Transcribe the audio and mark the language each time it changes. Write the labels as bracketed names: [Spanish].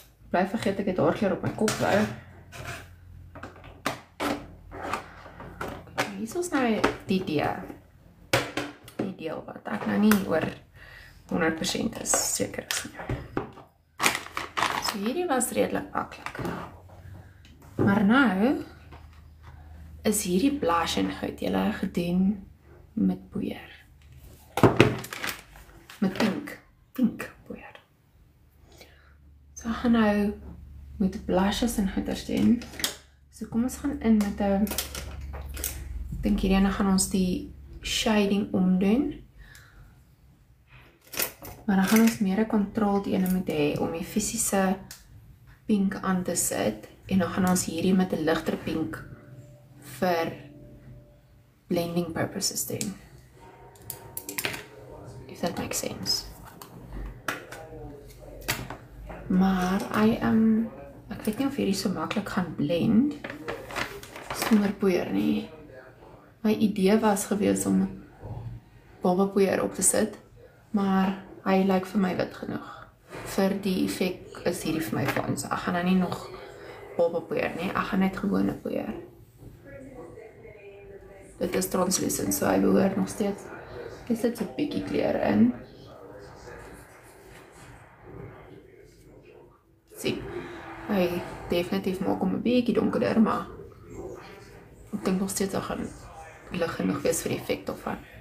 [Afrikaans] Bly vergeet ek het haarkleur op my kop hou. Hier is nou die deel wat ek nou nie oor 100% is seker is nie. So hierdie was redelik maklik. Maar nou is hierdie blush en goed julle gedoen met poeier. Met pink poeier. So ek gaan nou met blushes en goeders doen. So kom ons gaan in met 'n ek dink hierdie gaan ons die shading omdoen. Maar dan gaan ons meer 'n controlled ene moet hê om die fisiese pink aan te sit en dan gaan ons hierdie met 'n ligter pink vir blending purposes doen. [English] If that makes sense. [Afrikaans] Maar ek weet nie of hierdie so maklik gaan blend sonder poeier nie. My idee was gewees om babapoeier op te sit, maar hy lyk vir my wit genoeg. Vir die effek is hierdie vir my fyn. So ek gaan nou nie nog babapoeier nie, ek gaan net gewone poeier. Dit is translucent, so hy behoort nog steeds. Hy sit so 'n bietjie kleur in. Sien, hy definitief maak hom 'n bietjie donkerder, maar ek dink nog steeds hy gaan lig genoeg wees vir die effek daarvan.